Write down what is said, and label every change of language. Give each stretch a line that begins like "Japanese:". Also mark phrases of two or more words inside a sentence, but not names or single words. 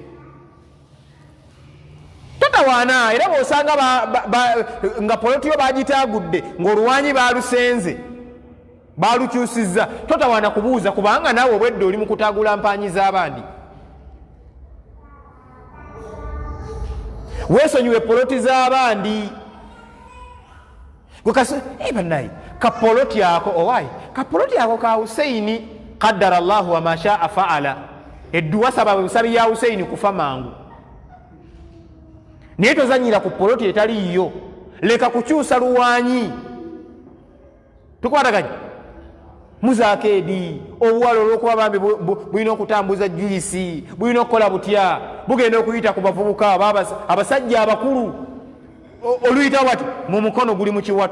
Ganda: Totawaana, era bw'osanga nga polotiyo bagitaagudde ng'oluwanyi balusenze balukyusizza, totawaana kubuuza, kubanga naawe obwedde oli mu kutaagula mpaanyi z'abandi. Weesonyiwe poloti z'abandi. Bannaye kapoloti ako owaayi kapoloti ako ka Huseini
Arabic: قدر الله وما شاء فعل,
Ganda: edduwa saba busabi ya Huseini kufa mangu. Naye tozanyira ku poloti etaliiyo, leka kukyusa luwanyi. Tukwataganye muzakeedi obuwala olw'okuba bambi bulina okutambuza juyisi, bulina okukola butya, bugenda okuyita ku bavubuka abasajja abakulu, oluyitawo bati mu mukono guli mu kiwato.